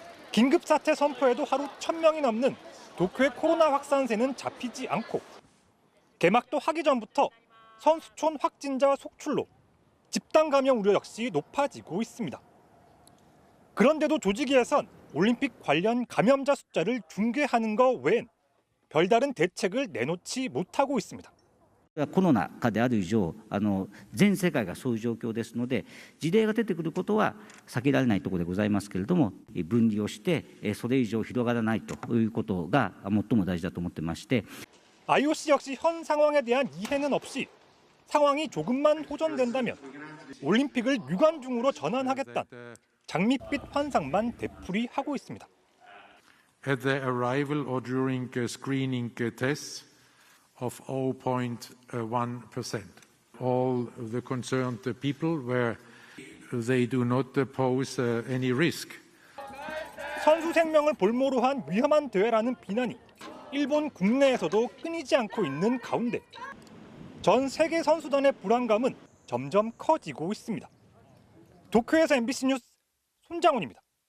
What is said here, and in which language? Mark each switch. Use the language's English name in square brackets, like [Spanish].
[Korean] 긴급사태 선포에도 하루 1,000명이 넘는 도쿄의 코로나 확산세는 잡히지 않고 개막도 하기 전부터 선수촌 확진자 속출로 집단 감염 우려 역시 높아지고 있습니다. 그런데도 조직위에선 올림픽 관련 감염자 숫자를 중계하는 것 외엔 별다른 대책을 내놓지 못하고 있습니다. [Japanese] コロナ禍である以上、全世界がそういう状況ですので、事例が出てくることは避けられないところでございますけれども、分離をして、それ以上広がらないということが最も大事だと思ってまして。 [Korean] IOC 역시 현 상황에 대한 이해는 없이 상황이 조금만 호전된다면 올림픽을 유관중으로 전환하겠다는 장밋빛 환상만 되풀이하고 있습니다. [English] At the arrival or during screening tests of 0.1%. All the concerned people where they do not pose any risk. [Korean] 선수 생명을 볼모로 한 위험한 대회라는 비난이 일본 국내에서도 끊이지 않고 있는 가운데 전 세계 선수단의 불안감은 점점 커지고 있습니다. 도쿄에서 MBC 뉴스 손장훈입니다.